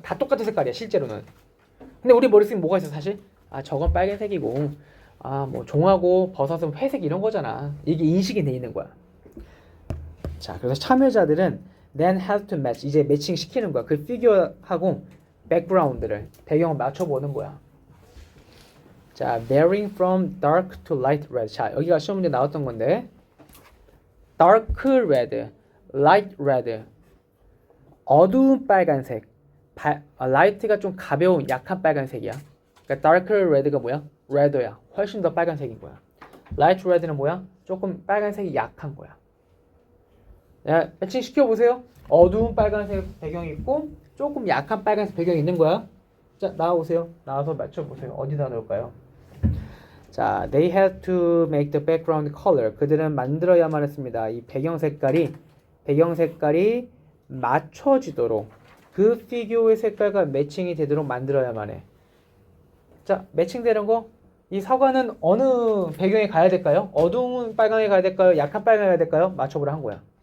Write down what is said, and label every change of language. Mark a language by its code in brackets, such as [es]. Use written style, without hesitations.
[ko] 다 똑같은 색깔이야 실제로는. 근데 우리 머릿속에 뭐가 있어 사실? 저건 빨간색이고 뭐 종하고 버섯은 회색 이런 거잖아. 이게 인식이 돼 있는 거야. 자, 그래서 참여자들은 [en] then has to match, [ko] 이제 매칭 시키는 거야. 그 피규어하고 백그라운드를, 배경을 맞춰보는 거야. 자, [en] varying from dark to light red. [ko] 자, 여기가 시험 문제 나왔던 건데 dark red, light red, 어두운 빨간색, light가 좀 가벼운 약한 빨간색이야. 그러니까 dark red가 뭐야? red야. 훨씬 더 빨간색인 거야. light red는 뭐야? 조금 빨간색이 약한 거야. 야, 매칭 시켜보세요. 어두운 빨간색 배경이 있고 조금 약한 빨간색 배경이 있는 거야. 자, 나와보세요. 나와서 맞춰보세요. 어디다 넣을까요? [en] 자, they had to make the background color. [ko] 그들은 만들어야만 했습니다. 이 배경 색깔이 맞춰지도록 그 피규어의 색깔과 매칭이 되도록 만들어야만 해. 자, 매칭되는 거. 이 사과는 어느 배경에 가야 될까요? 어두운 빨강에 가야 될까요? 약한 빨강에 가야 될까요? 맞춰보라 한 거야.